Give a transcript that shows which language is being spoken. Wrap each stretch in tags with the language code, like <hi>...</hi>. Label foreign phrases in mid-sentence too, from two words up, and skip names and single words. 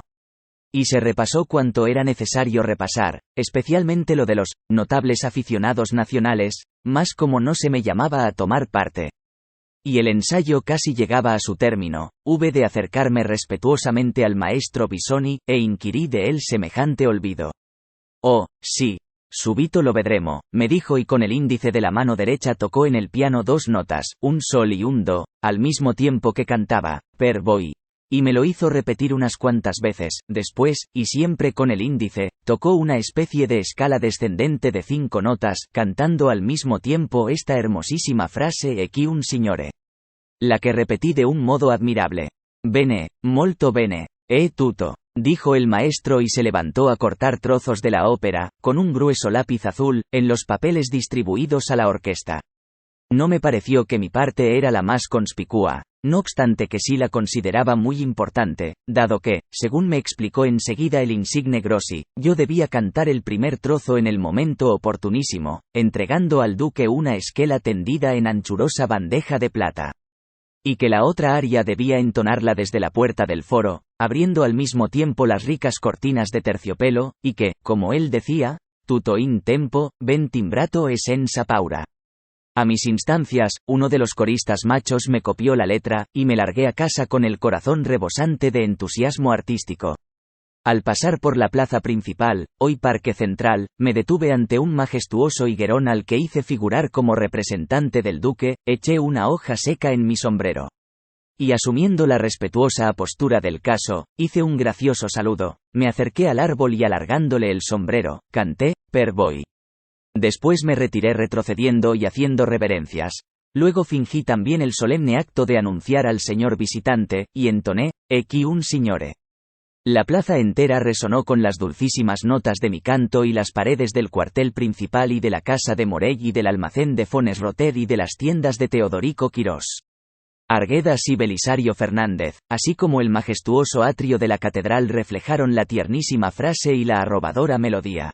<es>Y se repasó cuanto era necesario repasar, especialmente lo de los notables aficionados nacionales, más como no se me llamaba a tomar parte. Y el ensayo casi llegaba a su término, hube de acercarme respetuosamente al maestro Bisoni, e inquirí de él semejante olvido. Oh, sí.</es> <it>Subito lo vedremo,</it> <es>me dijo, y con el índice de la mano derecha tocó en el piano 2 notas, un sol y un do, al mismo tiempo que cantaba,</es> <it>per voi.</it> <es>Y me lo hizo repetir unas cuantas veces, después, y siempre con el índice, tocó una especie de escala descendente de 5 notas, cantando al mismo tiempo esta hermosísima frase</es> <it>e chi un signore.</it> <es>La que repetí de un modo admirable.</es> <it>Bene, molto bene, tutto,</it> <es>dijo el maestro, y se levantó a cortar trozos de la ópera, con un grueso lápiz azul, en los papeles distribuidos a la orquesta. No me pareció que mi parte era la más conspicua, no obstante que sí la consideraba muy importante, dado que, según me explicó enseguida el insigne Grossi, yo debía cantar el primer trozo en el momento oportunísimo, entregando al duque una esquela tendida en anchurosa bandeja de plata. Y que la otra aria debía entonarla desde la puerta del foro, abriendo al mismo tiempo las ricas cortinas de terciopelo, y que, como él decía,</es> <it>tutto in tempo, ben timbrato e senza paura.</it> <es>A mis instancias, uno de los coristas machos me copió la letra, y me largué a casa con el corazón rebosante de entusiasmo artístico. Al pasar por la plaza principal, hoy Parque Central, me detuve ante un majestuoso higuerón al que hice figurar como representante del duque, eché una hoja seca en mi sombrero. Y asumiendo la respetuosa apostura del caso, hice un gracioso saludo, me acerqué al árbol y alargándole el sombrero, canté,</es> <it>per voi.</it> <es>Después me retiré retrocediendo y haciendo reverencias. Luego fingí también el solemne acto de anunciar al señor visitante, y entoné,</es> <it>e chi un signore.</it> <es>La plaza entera resonó con las dulcísimas notas de mi canto, y las paredes del cuartel principal y de la casa de Morell y del almacén de Fones Roter y de las tiendas de Teodorico Quirós Arguedas y Belisario Fernández, así como el majestuoso atrio de la catedral reflejaron la tiernísima frase y la arrobadora melodía.</es>